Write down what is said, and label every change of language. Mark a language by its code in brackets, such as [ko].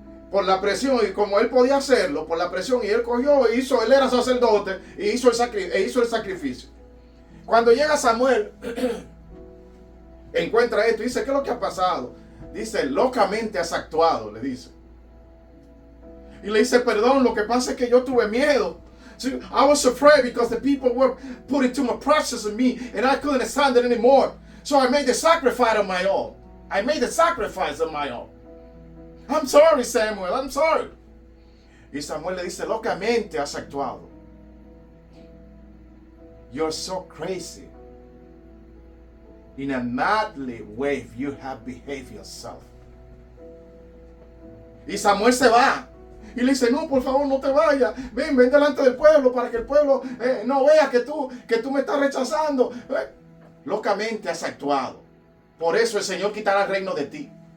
[es] por la presión, y como él podía hacerlo, por la presión, y él cogió e hizo, él era sacerdote, y hizo el sacrificio. Cuando llega Samuel, encuentra esto y dice, ¿qué es lo que ha pasado? Dice, locamente has actuado, le dice. Y le dice, perdón, lo que pasa es que yo tuve miedo. [en] I was afraid because the people were putting too much pressure on me and I couldn't stand it anymore. So I made the sacrifice on my own. I made the sacrifice on my own. I'm sorry, Samuel, I'm sorry. [es] Y Samuel le dice, locamente has actuado. [en] You're so crazy. In a madly way you have behaved yourself. [es] Y Samuel se va. Y le dice, no, por favor, no te vayas. Ven delante del pueblo para que el pueblo no vea que tú me estás rechazando. Locamente has actuado. Por eso el Señor quitará el reino de ti.